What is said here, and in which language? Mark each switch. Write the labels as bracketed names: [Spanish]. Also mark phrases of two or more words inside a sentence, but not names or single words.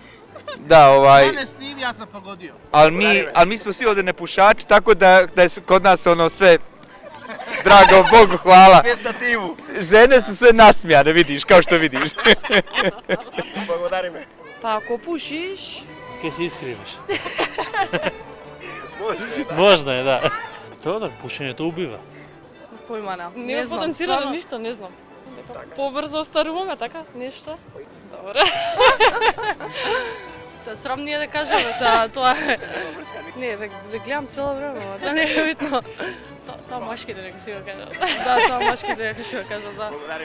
[Serbian] Da, Mene snimi, ja sam pogodio. ali mi smo svi ovdje nepušači, tako da je kod nas ono sve, drago Bogu hvala. Žene su sve nasmijane, vidiš, kao što vidiš. [Macedonian] Благодари ме. [Serbian] Pa ako pušiš, [Macedonian] Ке се искривиш. Можно е, да. Тоа да, пушењето убива. [Serbian] Pojma nemam. [Macedonian] Не [Serbian] Ne [Macedonian] е [Serbian] znam, [Macedonian] потенцирано [Serbian] stvarno. [Macedonian] ништо, не знам. Побрзо остаруваме, така? Нешто? Добре. Се срам ние да кажем за тоа. Не, да гледам цело време, ама тоа не е битно. Тоа машките нека си го кажат. Да, тоа машките нека си го кажат, да.